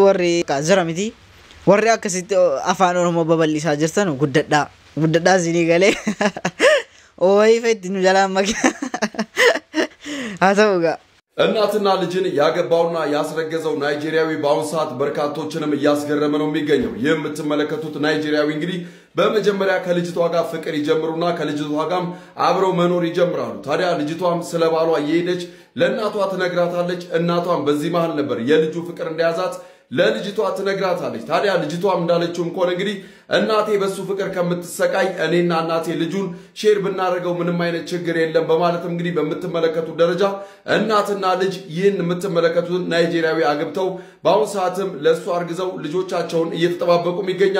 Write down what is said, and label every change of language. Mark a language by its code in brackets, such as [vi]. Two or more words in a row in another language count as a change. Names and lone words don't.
[om] warri jira miti warri akkasitti afaan oromoo babal'isaa jirtan guddadhaa isinii galee fetti nu jalaan makiina haa ta'ugaa [am] እናትና ልጅን ያገባውና ያስረገዘው ናይጄሪያዊ በአሁን ሰዓት በርካቶችንም እያስገረመ ነው የሚገኘው። የምትመለከቱት ናይጄሪያዊ እንግዲህ በመጀመሪያ ከልጅቷ ጋር ፍቅር ይጀምሩና ከልጅቷ ጋርም አብረው መኖር ይጀምራሉ። ታዲያ ልጅቷም ስለባሏ እየሄደች ለእናቷ ትነግራታለች። እናቷም በዚህ መሃል ነበር የልጁ ፍቅር እንደያዛት ለልጅቷ ትነግራታለች። ታዲያ ልጅቷም እንዳለችውም ከሆነ እንግዲህ እናቴ በሱ ፍቅር ከምትሰቃይ እኔና እናቴ ልጁን ሼር ብናደርገው ምንም አይነት ችግር የለም በማለትም እንግዲህ በመተመለከቱ ደረጃ እናትና ልጅ ይህን የምትመለከቱት ናይጄሪያዊ አግብተው በአሁን ሰዓትም ለሱ አርግዘው ልጆቻቸውን እየተጠባበቁ ይገኛሉ።